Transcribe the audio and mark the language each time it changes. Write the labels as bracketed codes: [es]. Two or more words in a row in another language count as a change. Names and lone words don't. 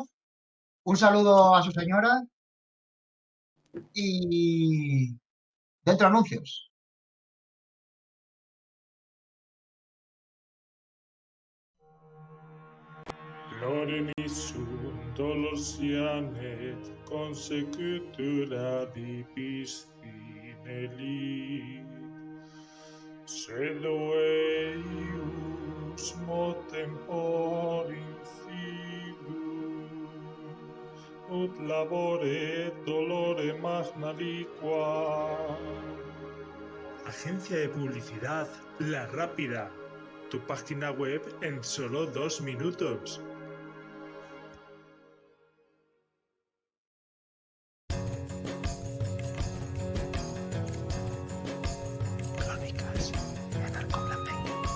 [es] Un saludo a su señora y dentro anuncios. Loren sun dolorsianet consecutura di piscinelit, sed eius motem por incidus, ut labore dolore magna liqua. Agencia de publicidad La Rápida. Tu página web en solo 2 minutos. Crónicas de Narcoblandengue.